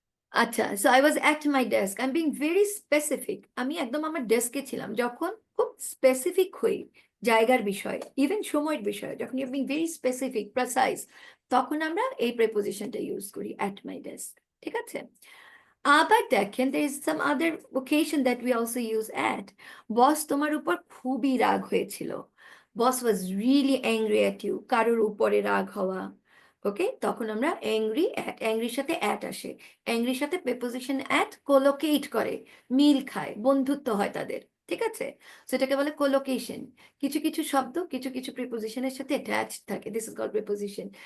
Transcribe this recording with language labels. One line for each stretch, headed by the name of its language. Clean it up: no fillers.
English: আচ্ছা, so I was at my desk, I am being very specific.
Bangla: আমি একদম আমার ডেস্কে ছিলাম। যখন খুব স্পেসিফিক হই জায়গার বিষয়ে, ইভেন সময়ের বিষয়ে, যখন
English: you being very specific precise,
Bangla: তখন আমরা এই প্রেপোজিশনটা ইউজ করি, অ্যাট মাই ডেস্ক। ঠিক আছে? আবার দেখেন,
English: there is some other occasion that we also use at.
Bangla: বস তোমার উপর খুবই রাগ হয়েছিল। বস
English: was really angry at you.
Bangla: কারোর উপরে রাগ হওয়া। ওকে, তখন আমরা অ্যাংরি অ্যাট, অ্যাংরির সাথে অ্যাট আসে। অ্যাংরির সাথে প্রেপোজিশন অ্যাট কোলোকেট করে, মিল খায়, বন্ধুত্ব হয় তাদের। ঠিক আছে? সেটাকে বলে কোলোকেশন। কিছু কিছু শব্দ কিছু কিছু প্রিপোজিশনের সাথে অ্যাটাচড থাকে,
English: This is called preposition.